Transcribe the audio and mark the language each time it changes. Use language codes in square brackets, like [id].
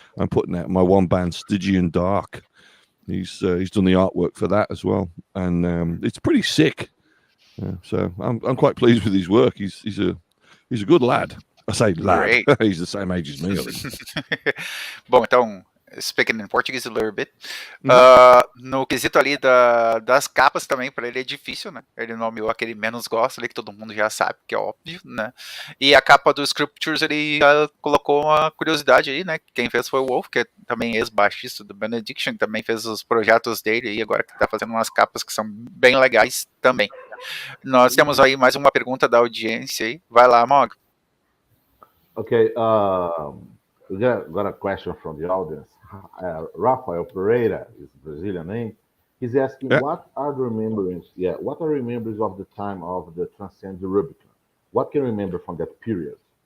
[en] I'm putting out my one band, Stygian Dark. He's done the artwork for that as well, and it's pretty sick. So I'm quite pleased with his work. He's a good lad. I say lad. He's the same age as me. [pt] Bom, então, [en] speaking in Portuguese a little bit. [pt] No quesito ali das capas também, para ele é difícil, né? Ele nomeou a que ele menos gosta ali, que todo mundo já sabe, que é óbvio, né? E a capa do Scriptures, ele colocou uma curiosidade aí, né? Quem fez foi o Wolf, que é também ex-baixista do Benediction, também fez os projetos dele e agora que tá fazendo umas capas que são bem legais também. Nós temos aí mais uma pergunta da audiência aí. Vai lá, Mog. [en] Okay, we got a question from the audience. Rafael Pereira is a Brazilian name. He's asking, what are the remembrances? What are remembrances of the time of the Transcend the Rubicon? What can you remember from that period?